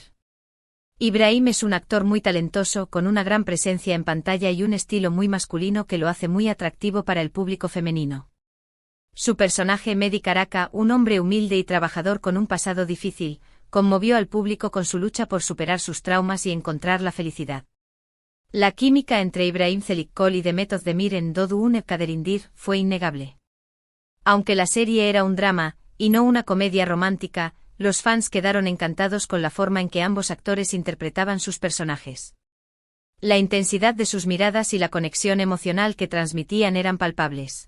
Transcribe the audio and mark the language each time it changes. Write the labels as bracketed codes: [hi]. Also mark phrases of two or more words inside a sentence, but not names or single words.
[es] Ibrahim es un actor muy talentoso, con una gran presencia en pantalla y un estilo muy masculino que lo hace muy atractivo para el público femenino. Su personaje Mehdi Karaca, un hombre humilde y trabajador con un pasado difícil, conmovió al público con su lucha por superar sus traumas y encontrar la felicidad. La química entre İbrahim Çelikkol y Demet Özdemir en Doğduğun Ev Kaderindir fue innegable. Aunque la serie era un drama, y no una comedia romántica, los fans quedaron encantados con la forma en que ambos actores interpretaban sus personajes. La intensidad de sus miradas y la conexión emocional que transmitían eran palpables.